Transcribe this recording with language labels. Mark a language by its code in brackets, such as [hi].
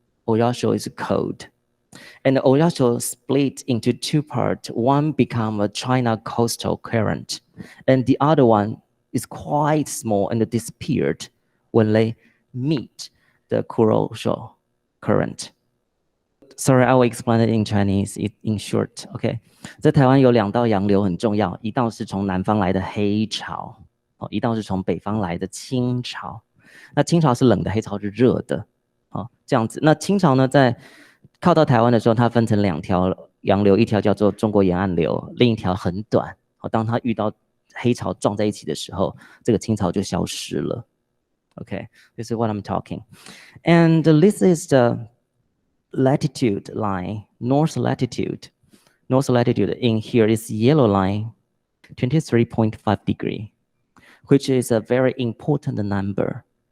[en] Oyasho is cold. And the Oyasho split into two parts. One become a China coastal current, and the other one is quite small and disappeared when they meet the Kuroshio current. Sorry, I will explain it in Chinese in short. [zh] Okay， 在台湾有两道洋流很重要，一道是从南方来的黑潮，一道是从北方来的清潮。那清潮是冷的，黑潮是热的，这样子。那清潮呢，在靠到台湾的时候，它分成两条洋流，一条叫做中国沿岸流，另一条很短。当它遇到黑潮撞在一起的时候，这个清潮就消失了。 [en] Okay, this is what I'm talking. And this is the latitude line, north latitude. North latitude in here is yellow line, 23.5 degree, which is a very important number.